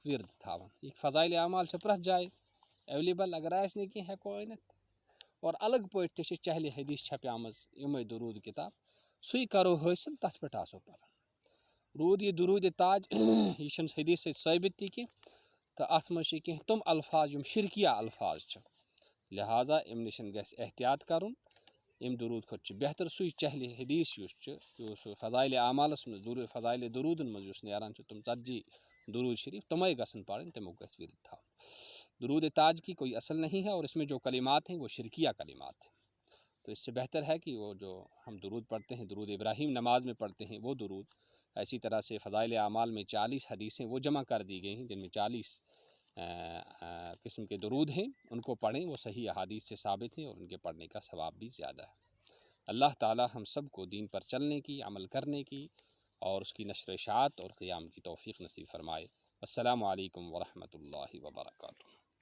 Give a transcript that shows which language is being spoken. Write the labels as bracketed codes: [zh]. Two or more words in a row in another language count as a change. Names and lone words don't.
[ks] وِرد تھاوان یہِ فضایلِ اعمال چھِ پرٛٮ۪تھ جایہِ ایویلیبل اگر آسہِ نہٕ کینٛہہ ہٮ۪کو أنِتھ اور الگ پٲٹھۍ تہِ چھِ چہلِ حدیٖث چھپیمٕژ یِمَے درود کِتاب سُے کَرو حٲصِل تَتھ پٮ۪ٹھ آسو پَران روٗد یہِ درود تاج یہِ چھِنہٕ حدیٖث سۭتۍ ثٲبِت تہِ کینٛہہ تہٕ اَتھ منٛز چھِ کینٛہہ تِم الفاظ یِم شِرکیہ الفاظ چھِ لہٰذا اَمہِ نِش گژھِ احتیاط کَرُن اَمہِ درود کھۄتہٕ چھُ بہتر سُے چہلِ حدیٖث یُس چھُ یُس فضایلِ اعمالَس منٛز فضایلِ درودَن منٛز یُس نیران چھُ تِم 40 درود شریف تِمَے گژھن پَرٕنۍ تِمُک گژھِ وِرد تھاوُن [ur] درود تاج کی کوئی اصل نہیں ہے اور اس میں جو کلمات ہیں وہ شرکیہ کلمات ہیں تو اس سے بہتر ہے کہ وہ جو ہم درود پڑھتے ہیں درود ابراہیم نماز میں پڑھتے ہیں وہ درود اسی طرح سے فضائل اعمال میں 40 حدیثیں وہ جمع کر دی گئی ہیں جن میں 40 قسم کے درود ہیں ان کو پڑھیں وہ صحیح احادیث سے ثابت ہیں اور ان کے پڑھنے کا ثواب بھی زیادہ ہے اللہ تعالی ہم سب کو دین پر چلنے کی عمل کرنے کی اور اس کی نشر و اشاعت اور قیام کی توفیق نصیب فرمائے السلام علیکم ورحمۃ اللہ وبرکاتہ